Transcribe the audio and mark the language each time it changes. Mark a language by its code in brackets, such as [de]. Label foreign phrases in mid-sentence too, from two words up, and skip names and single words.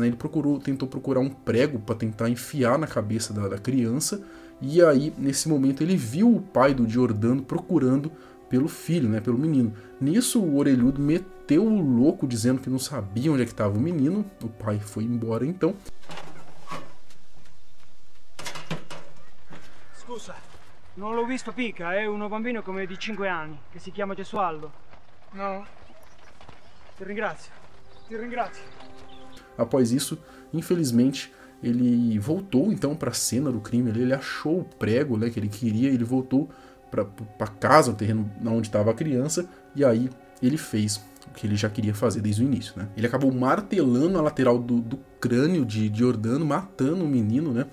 [pt] Ele tentou procurar um prego para tentar enfiar na cabeça da criança, e aí nesse momento ele viu o pai do Giordano procurando pelo filho, né, pelo menino. Nisso o orelhudo meteu o louco dizendo que não sabia onde é que estava o menino. O pai foi embora então. [it] Scusa, non l'ho visto pica, è uno bambino come di 5 anni, che si chiama Gesualdo. No? Ti ringrazio, ti ringrazio. [pt] Após isso, infelizmente, ele voltou então para a cena do crime. Ele achou o prego, né, que ele queria, ele voltou para casa, o terreno onde estava a criança, e aí ele fez o que ele já queria fazer desde o início, né? Ele acabou martelando a lateral do crânio de Giordano, matando o menino, né?